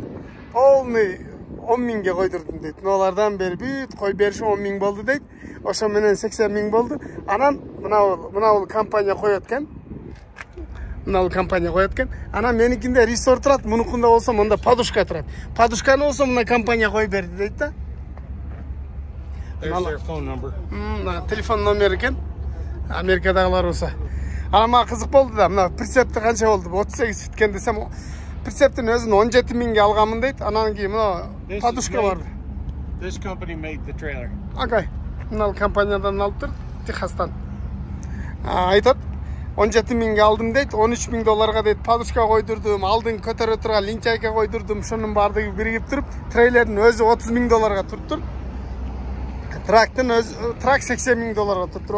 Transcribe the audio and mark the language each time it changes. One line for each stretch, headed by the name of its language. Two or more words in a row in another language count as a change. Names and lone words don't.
Kyrgyz: Полный 10 миңге койдурдум дейт. Мыналардан бери бүт кой бериши 10 миң болду дейт. Ошо менен 80 миң болду. Анан мына компания коет экен. Мына компания коет экен. Анан меникинде ресор турат, мунукунда болсо монда подушка турат. Подушканы болсо мына компания коюп берди дейт да.
English: There's their phone number.
Kyrgyz: Телефон номер экен. Америкадагылар болсо. Ама кызык болду да. Мына прицепти канча болду? 38 фиткен десем, прицептин өзүн 17 миңге алганмын дейт. Анан кийин мына подушка бар.
English: This company made the trailer.
Kyrgyz: Окей. Мына компаниядан алып тур, Техастан. Айтат, 17 миңге алдым дейт, 13 миң долларга дейт, подушка койдурдум, алдын көтөрө турган линчайка койдурдум, шунун бардыгы биригип туруп, трейлердин өзү 30 миң долларга туруптур. Трактын өзү, трак 80 миң долларга туруптур.